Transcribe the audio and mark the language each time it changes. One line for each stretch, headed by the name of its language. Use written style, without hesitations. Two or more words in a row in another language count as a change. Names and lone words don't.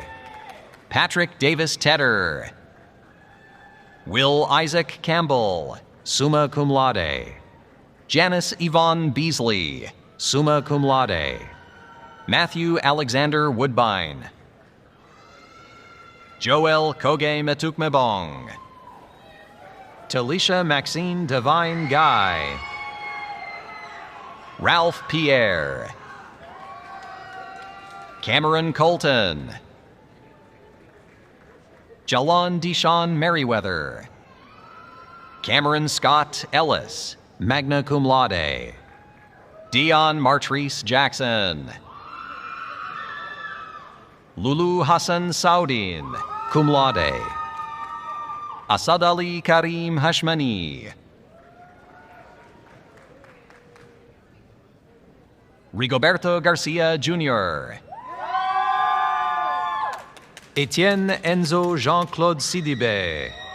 English: Patrick Davis Tedder. Will Isaac Campbell,
Latin: summa cum laude.
English: Janice Yvonne Beasley,
Latin: summa cum laude.
English: Matthew Alexander Woodbine. Joel Koge Metukmebong. Talisha Maxine Divine Guy. Ralph Pierre. Cameron Colton. Jalon Deshawn Merriweather. Cameron Scott Ellis,
Latin: magna cum laude.
English: Dion Martrice Jackson. Lulu Hassan Saudin,
Latin: cum laude.
English: Asad Ali Karim Hashmani. Rigoberto Garcia Jr. Etienne Enzo Jean-Claude Sidibe.